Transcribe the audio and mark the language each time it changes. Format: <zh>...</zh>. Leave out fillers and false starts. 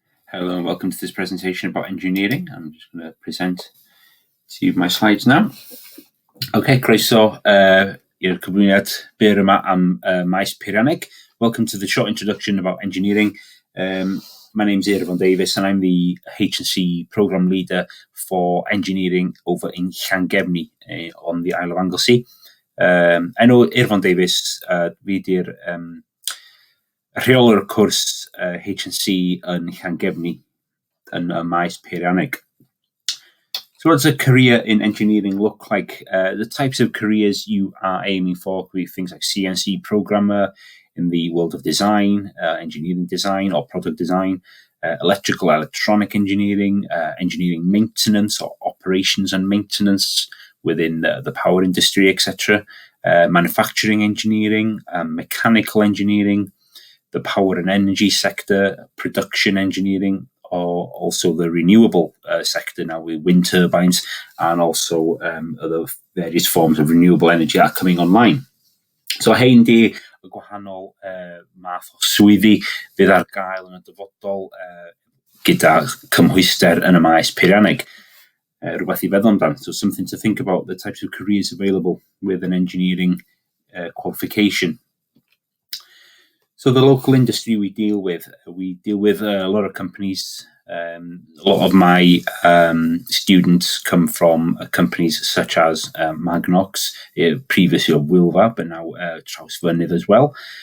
<en>Hello and welcome to this presentation about engineering. I'm just going to present to you my slides now.</en> <cy>Okay, croeso i'r cyflwyniad byr yma am Maes Peirianneg.</cy> <en>Welcome to the short introduction about engineering. My name's Gyrfaoedd Davies and I'm the H&C program leader for engineering over in Llangefni on the Isle of Anglesey. I know</en> <cy>Gyrfaoedd Davies, fi di'r rheolwr cwrs H&C yn Llangefni yn Maes Peirianneg.</cy> <en>So what does a career in engineering look like? The types of careers you are aiming for could be things like CNC programmer in the world of design, engineering design or product design, electrical, electronic engineering, engineering maintenance or operations and maintenance within the power industry, etc. Manufacturing engineering, mechanical engineering, the power and energy sector, production engineering, or also the renewable sector now with wind turbines and also other various forms of renewable energy are coming online.</en> <cy>So hein di y gwahanol math o swyddi fydd ar gael yn y dyfodol gyda cymhwyster yn y Maes Peirianneg. Rhywbeth I feddwl amdan.</cy> <en>So something to think about, the types of careers available with an engineering qualification. So the local industry we deal with a lot of companies. A lot of my students come from companies such as Magnox, previously of Wilfa, but now Trawsfynydd as well.</en>